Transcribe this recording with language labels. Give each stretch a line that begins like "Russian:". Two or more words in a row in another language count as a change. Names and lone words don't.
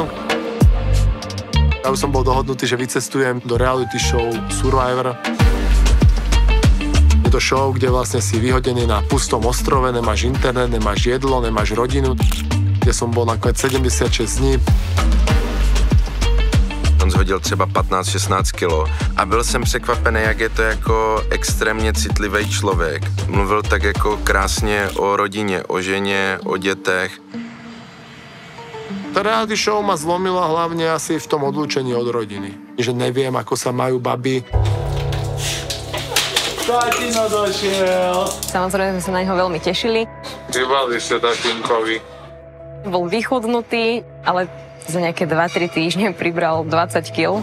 Slovak: Ja už som bol dohodnutý, že vycestujem do reality show Survivor. Je to show, kde vlastne si vyhodený na pustom ostrove, nemáš internet, nemáš jedlo, nemáš rodinu. Ty kde som bol nakoniec 76 dní.
Czech: On zhodil třeba 15-16 kilo a byl jsem překvapený, jak je to jako extrémně citlivý člověk. Mluvil tak jako krásně o rodině, o ženě, o dětech.
Slovak: Tá reality show ma zlomila hlavne asi v tom odlúčení od rodiny. Že neviem, ako sa majú baby. Tatino došiel. Samozrejme sme sa na neho veľmi tešili. Vybali ste tatinkovi. Bol vychudnutý, ale za nejaké 2-3 týždne pribral 20 kg.